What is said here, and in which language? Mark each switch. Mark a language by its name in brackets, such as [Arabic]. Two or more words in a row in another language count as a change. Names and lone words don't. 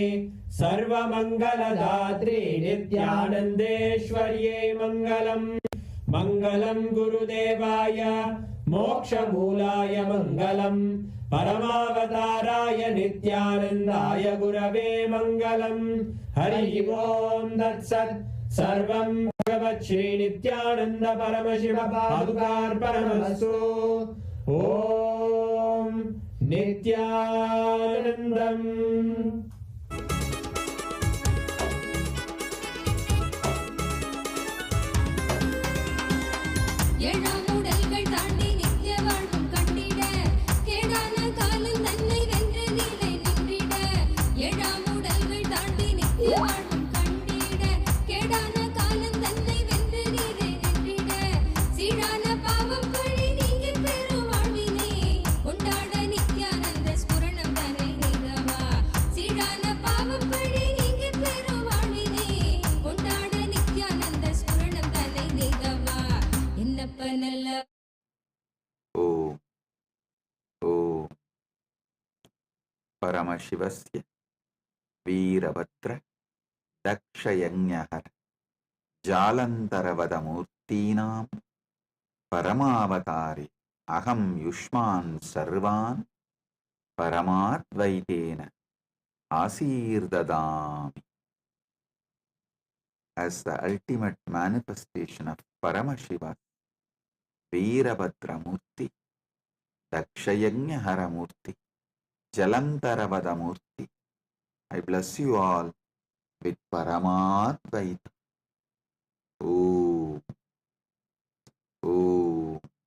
[Sanskrit] सर्वमङ्गलदात्रे नित्यानन्देश्वर्यै मङ्गलम् मङ्गलं गुरुदेवाय मोक्षमूलाय मङ्गलम् परमावताराय नित्यानन्दाय गुरवे मङ्गलम् हरिः ओम् तत्सत् सर्वं भगवत् श्रीनित्यानन्द परमशिव पादुकार्पणमस्तु ॐ नित्यानन्दम् [Tamil] ஏழாம் உடல்கள் தாண்டி நித்திய வாழ்வும் கண்டிட கேடான காலம் தன்னை வென்று நிலை நின்றிட ஏழாம் உடல்கள் தாண்டி நித்திய வாழ்வும் கண்டிட கேடான காலம் தன்னை வென்று நிலை நின்றிட சீரான பாவம் பழி நீங்கி பெரும் வாழ்வினை கொண்டாட நித்யானந்த ஸ்புரணம் தனை நிகவா சீரான பாவம் பழி நீங்கி பெரும் வாழ்வினை கொண்டாட நித்யானந்த ஸ்புரணம் தனை நிகவா என்னப்பனல்ல [Sanskrit] ॐ परमशिवस्य वीरभद्र दक्षयज्ञहर जालन्तरवदमूर्तीनां परमावतारे अहं युष्मान् सर्वान् परमाद्वैतेन आशीर्ददामि. [English] As the ultimate manifestation of Paramashiva, Veerabhadra Murti, Dakshayajnahara Murti, Jalantaravada Murti, I bless you all with Paramadvaita. Om. Om.